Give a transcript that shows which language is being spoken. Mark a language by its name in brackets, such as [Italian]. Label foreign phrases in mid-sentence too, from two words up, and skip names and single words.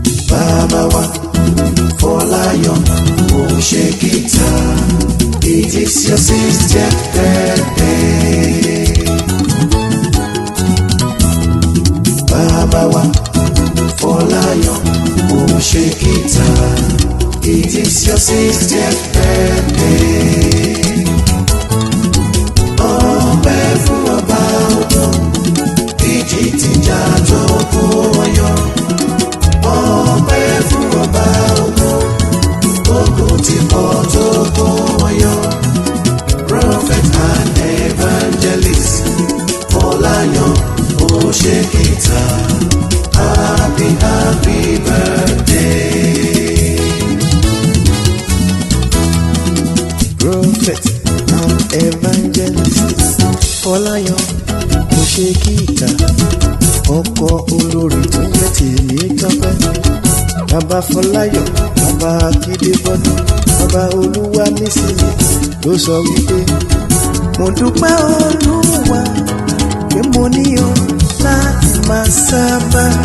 [Yoruba] Bàbá wa, Fọláyan Òṣèkìtà, [English] it is your sixtieth birthday. [Yoruba] Bàbá wa, Fọláyan Òṣèkìtà, [English] it is your sixtieth birthday. [Yoruba] Ọpẹ́ fún ọba ògo, ìjì ti jà tó kó wọn yọ. Ọpẹ́ fún ọba ògo, ogun ti pọ̀ tó kó wọn yọ. [English] Prophet and evangelist Fọláyan Òṣèkìtà, happy, happy birthday. Prophet and evangelist [Yoruba] Fọláyan Òṣèkìtà, ọkọ olórí tó ń jẹ́ Tèmítọ́pẹ́. Bàbá Fọláyan, bàbá Akíndébọ́dún, bàbá Olúwanísìnyí ló sọ wípé, Mo dúpẹ́ Olúwa pé mo ní ọ láti máa sábà.